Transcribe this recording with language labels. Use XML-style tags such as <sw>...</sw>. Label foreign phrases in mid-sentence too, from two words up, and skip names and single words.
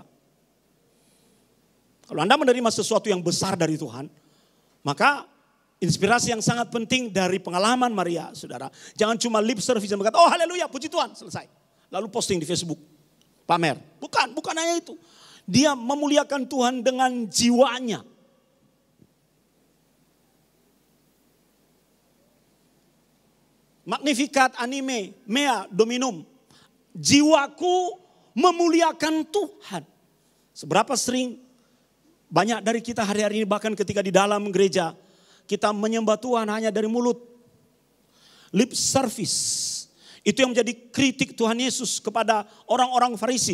<id>Kalau Anda menerima sesuatu yang besar dari Tuhan, maka inspirasi yang sangat penting dari pengalaman Maria, saudara. Jangan cuma</id> <en>lip service</en> <id>dan berkata, oh haleluya, puji Tuhan, selesai. Lalu posting di Facebook, pamer. Bukan hanya itu. Dia memuliakan Tuhan dengan jiwanya.</id> <la>Magnificat anime mea dominum.</la> <id>Jiwaku memuliakan Tuhan. Seberapa sering banyak dari kita hari-hari ini bahkan ketika di dalam gereja kita menyembah Tuhan hanya dari mulut.</id> <en>Lip service.</en> <id>Itu yang menjadi kritik Tuhan Yesus kepada orang-orang Farisi.</id>